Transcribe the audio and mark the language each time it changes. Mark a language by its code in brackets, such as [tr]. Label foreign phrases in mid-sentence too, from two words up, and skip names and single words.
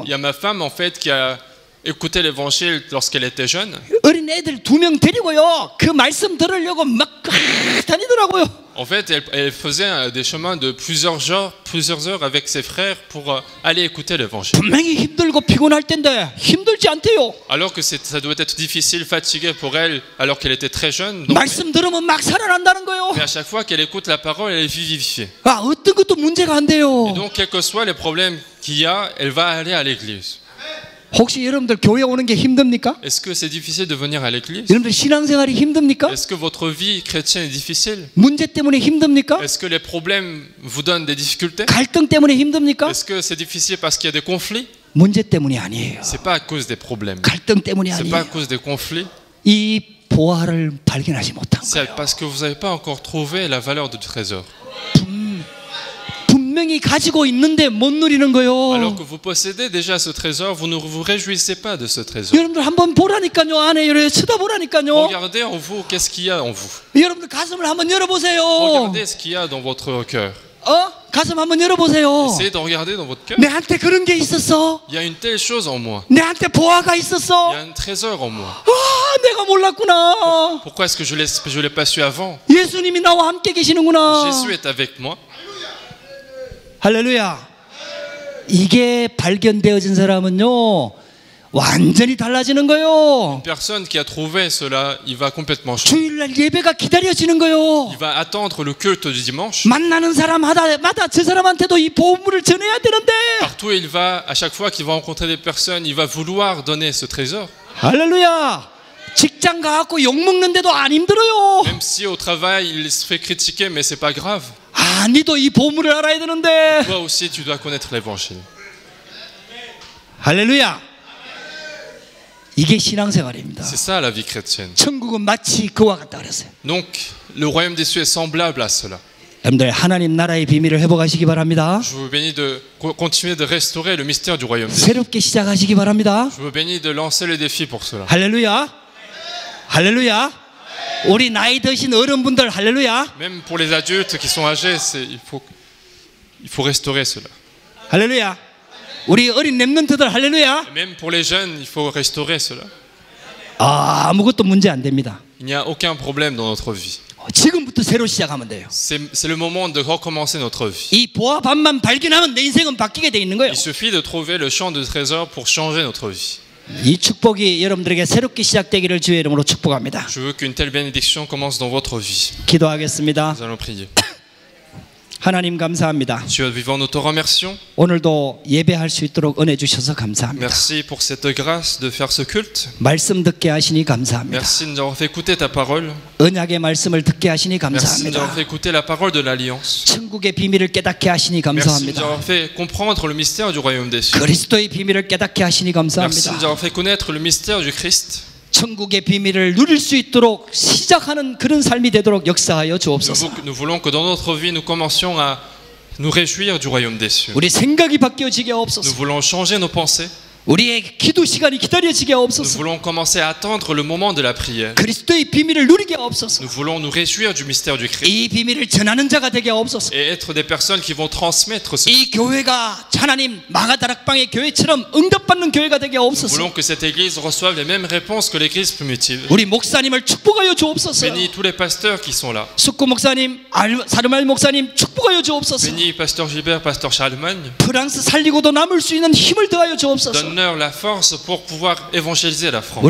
[fr] Il y a ma femme en fait qui a écouté l'évangile lorsqu'elle était jeune. [ko] 어린 애들 2명 데리고요, 그 말씀 들으려고 막 다니더라고요. [fr] En fait, elle faisait des chemins de plusieurs heures avec ses frères pour aller écouter l'évangile. [ko] 분명히 힘들고 피곤할 텐데 힘들지 않대요. [fr] Alors que ça doit être difficile, fatigué pour elle, alors qu'elle était très jeune. Donc, [ko] 말씀 들으면 막 살아난다는 거예요. [fr] mais à chaque fois qu'elle écoute la parole, elle est vivifiée. [ko] 아, 어떤 것도 문제가 안 돼요. [fr] Et donc, quels que soient les problèmes qu'il y a, elle va aller à l'église. [ko] 혹시 여러분들 교회 오는 게 힘듭니까? [fr] Est-ce que c'est difficile de venir à l'église? [ko] 여러분들 신앙생활이 힘듭니까? [fr] Est-ce que votre vie chrétienne est difficile? [ko] 문제 때문에 힘듭니까? [fr] Est-ce que les problèmes vous donnent des difficultés? [ko] 갈등 때문에 힘듭니까? [fr] Est-ce que c'est difficile parce qu'il y a des conflits? [ko] 문제 때문이 아니에요. [fr] C'est pas à cause des problèmes. [ko] 갈등 때문이 [fr] C'est pas à [ko] 아니에요. [fr] cause des conflits. [ko] 이 보화를 발견하지 못한 [fr] C'est [ko] 거예요. [fr] parce que vous n'avez pas encore trouvé la valeur du trésor. [ko] 분명히 가지고 있는데 못 누리는 거요. [fr] Alors que vous possédez déjà ce trésor, vous ne vous réjouissez pas de ce trésor. [ko] 여러분들 한번 보라니까요. 안에 이렇게 쳐다보라니까요. [fr] Regardez en vous, qu'est-ce qu'il y a en vous. [ko] 여러분들 가슴을 한번 열어보세요. [fr] Regardez ce qu'il y a dans votre cœur. [ko] 가슴 한번 열어보세요. [fr] Essayez de regarder dans votre cœur. [ko] 내한테 그런 게 있었어. [fr] Il y a une telle chose en moi. [ko] 내한테 보화가 [fr] Il y [ko] 있었어. [fr] a un trésor en moi. [ko] 내가 몰랐구나. [fr] Pourquoi est-ce que je ne l'ai pas su avant? [ko] 예수님이 나와 함께 계시는구나. [fr] Jésus est avec moi. [ko] 할렐루야. 이게 발견되어진 사람은요 완전히 달라지는 거예요. [fr] Une personne qui a trouvé cela, il va complètement changer. [ko] 주일날 예배가 기다려지는 거예요. [fr] Il va attendre le culte du dimanche. [ko] 만나는 사람마다 저 사람한테도 이 복음을 전해야 되는데. [fr] Partout où il va, à chaque fois qu'il va rencontrer des personnes, il va vouloir donner ce trésor. [ko] 할렐루야. 직장 가갖고 욕 먹는데도 안 힘들어요. [fr] Même si au travail, il se fait critiquer, mais c'est pas grave. [ko] 니도 이 복음을 알아야 되는데. [fr] Toi aussi, tu dois connaître l'évangile. [ko] 할렐루야. 이게 신앙생활입니다. [fr] C'est ça la vie chrétienne. [ko] 천국은 마치 그와 같다 그랬어요. [fr] Donc, le royaume des cieux est semblable à cela. [ko] 여러분들 하나님 나라의 비밀을 회복하시기 바랍니다. [fr] Je vous bénis de continuer de restaurer le mystère du royaume des cieux. [ko] 새롭게 시작하시기 바랍니다. [fr] Je vous bénis de lancer le défi pour cela. [ko] 할렐루야. 할렐루야. 우리 나이 드신 어른분들 할렐루야. [fr] Même pour les adultes qui sont âgés, il faut restaurer cela. [ko] 할렐루야. 우리 어린 렘넌트들 할렐루야. [fr] Même pour les jeunes, il faut restaurer cela. [ko] 아무것도 문제 안 됩니다. [fr] Il n'y a aucun problème dans notre vie. [ko] 지금부터 새로 시작하면 돼요. [fr] C'est le moment de recommencer notre vie. [ko] 이 보화반만 발견하면 내 인생은 바뀌게 돼 있는 거예요. [fr] Il suffit de trouver le champ de trésor pour changer notre vie. [ko] 이 축복이 여러분들에게 새롭게 시작되기를 주의 이름으로 축복합니다. [fr] Je veux qu'une telle bénédiction commence dans votre vie. [ko] 기도하겠습니다. [fr] Nous allons prier. [ko] 하나님 감사합니다. [fr] Dieu vivant, nous te remercions. [ko] 오늘도 예배할 수 있도록 은혜 주셔서 감사합니다. [fr] Merci pour cette grâce de faire ce culte. [ko] 말씀 듣게 하시니 감사합니다. [fr] Merci de nous avoir fait écouter ta parole. [ko] 언약의 말씀을 듣게 하시니 [fr] Merci de nous avoir [ko] 감사합니다. [fr] fait écouter la parole de l'Alliance. [ko] 천국의 비밀을 깨닫게 하시니 [fr] Merci de nous [ko] 감사합니다. [fr] avoir fait comprendre le mystère du royaume des cieux. [ko] 그리스도의 비밀을 깨닫게 하시니 [fr] Merci de nous [ko] 감사합니다. [fr] avoir fait connaître le mystère du Christ. [ko] 천국의 비밀을 누릴 수 있도록 시작하는 그런 삶이 되도록 역사하여 주옵소서. [fr] Nous voulons que dans notre vie, nous commencions à nous réjouir du royaume des cieux. [ko] 우리 생각이 바뀌어지게 [fr] Nous [ko] 하옵소서. [fr] voulons changer nos pensées. [ko] 우리의 기도 시간이 기다려지게 [fr] Nous [ko] 하옵소서. [fr] voulons commencer à attendre le moment de la prière. [ko] 그리스도의 비밀을 누리게 하옵소서. [fr] Nous voulons nous réjouir du mystère du Christ [ko] 이 비밀을 전하는 자가 되게 하옵소서. [fr] et être des personnes qui vont transmettre ce. [ko] 이 교회가 하나님 마가다락방의 교회처럼 응답받는 교회가 되게 [fr] Nous [ko] 하옵소서. [fr] voulons que cette église reçoive les mêmes réponses que l'église primitive. [ko] 우리 목사님을 축복하여 주옵소서. [fr] Bénis tous les pasteurs qui sont là. [ko] 숙구 목사님, 사르말 목사님 축복하여 주옵소서. [fr] Bénis Pasteur Gilbert, Pasteur Charlemagne. [ko] 프랑스 살리고도 남을 수 있는 힘을 더하여 주옵소서. [fr] Donne-leur la force pour pouvoir évangéliser la France.